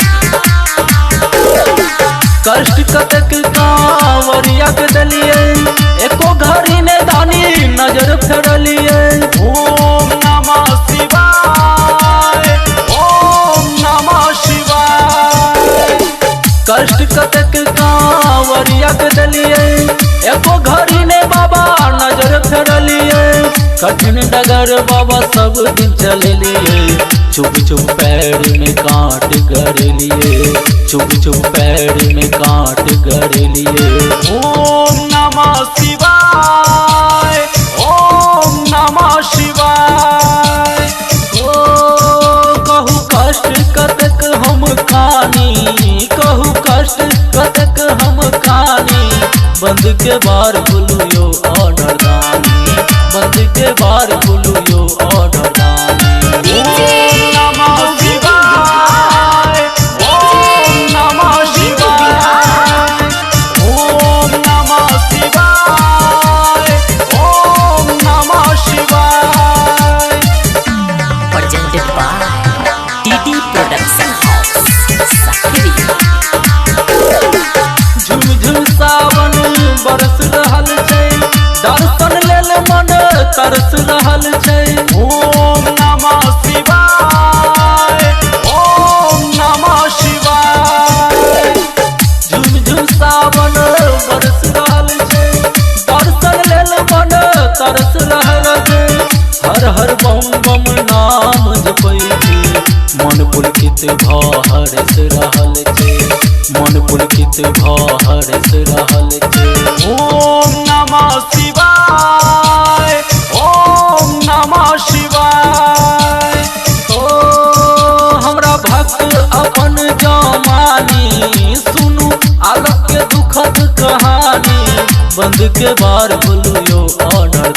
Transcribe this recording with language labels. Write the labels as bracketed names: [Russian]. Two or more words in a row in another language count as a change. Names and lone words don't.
[Maithili] कष्ट कतक कांवरिया के दलिए, एको घड़ी ने दानी नजर फेरलिए। [Sanskrit] ओम नमः शिवाय, ओम नमः शिवाय। [Maithili] कष्ट कतक कांवरिया के दलिए, एको घड़ी ने बाबा नजर फेरलिए। कठिन डगर बाबा सब दिन चले लिए, चुप चुप पैर में कांट कर लिए, चुप चुप पैर में कांट कर लिए। [Sanskrit] ओम नमः शिवाय, ओम नमः शिवाय। [Maithili] ओ कहू कष्ट कतक हम खानी, कहू कष्ट कतक हम खानी, बंद के बार खुलू यो ऑर्डर दानी, बंद के बार खुलू यो ऑर्डर दानी। [Sanskrit] ओम नमः शिवाय, ओम नमः शिवाय, ओम नमः शिवाय, ओम नमः शिवाय। [English] presented by डीडी प्रोडक्शन हाउस सकरी। [Maithili] झुम सावन बरस रहल छै, दर्शन लेल मन तरस रहल छै। [Sanskrit] ओम नमः शिवाय, ओम नमः शिवाय। [Maithili] झुम सावन बरस रहल छै, दर्शन लेल मन तरस रहल छै। हर हर बम बम नाम जपै छी, मन पुलकित भऽ हरस रहल छै, मन पुलकित भऽ हरस रहल छै। [Sanskrit] ओम नमः शिवाय, ओम नमः शिवाय। [Maithili] ओ हमरा भक्त अपन जमानी, सुनू आलोक के दुखद कहानी, बंद के बार खुलू यो ऑर्डर